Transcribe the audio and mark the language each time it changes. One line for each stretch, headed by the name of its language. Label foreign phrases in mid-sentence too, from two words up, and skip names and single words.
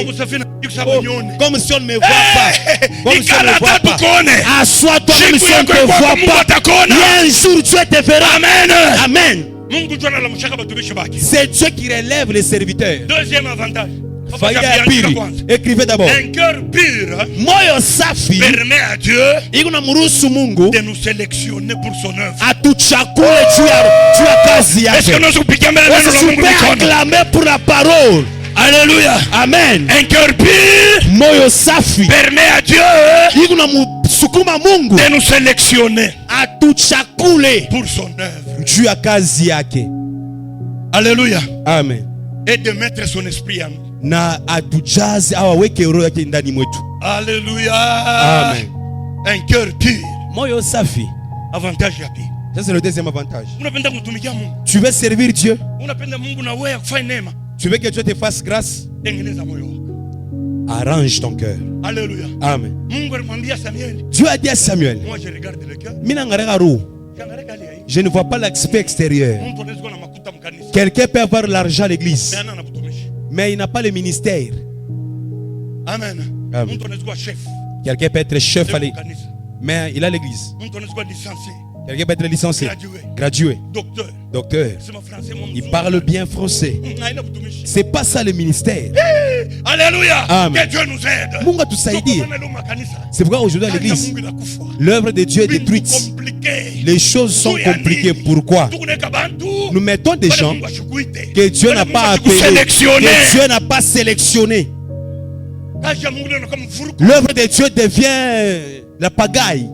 French: Comme si on ne me voit pas. Comme si on ne me voit pas. Assois-toi comme si on ne te voit pas. Il y a un jour Dieu te verra. Amen. Amen. C'est Dieu qui relève les serviteurs. Deuxième avantage. Écrivez d'abord. Un cœur pur
Swahili: moyo safi
French: permet à Dieu Mungu de nous sélectionner pour son œuvre. Est-ce que nous pouvons acclamer pour la parole? Alléluia. Amen. Un cœur pur
Swahili: moyo safi
French: permet à Dieu de nous sélectionner pour son œuvre. Alléluia. Amen. Et de mettre son esprit en nous.
Swahili: Na atujaze awaweke roho yake ndani mwetu.
French: Alléluia. Amen. Un cœur pur.
Swahili: Moyo safi. Avantage ya pili.
French: Ça c'est le deuxième avantage. Tu veux servir Dieu. Tu veux que Dieu te fasse grâce. Arrange ton cœur. Alléluia. Amen. Dieu a dit à Samuel, moi je regarde le cœur. Je ne vois pas l'aspect extérieur. Quelqu'un peut avoir l'argent à l'église, mais il n'a pas le ministère. Amen. Amen. Quelqu'un peut être chef à l'église, mais il a l'église. Quelqu'un peut être licencié, gradué, docteur. Il parle bien français. C'est pas ça le ministère. Alléluia. Amen. Que Dieu nous aide.
Swahili: Mungu atusaidie.
French: C'est pourquoi aujourd'hui à l'église, l'œuvre de Dieu est détruite. Les choses sont compliquées. Pourquoi? Nous mettons des gens que Dieu n'a pas appelés, que Dieu n'a pas sélectionnés. L'œuvre de Dieu devient la pagaille.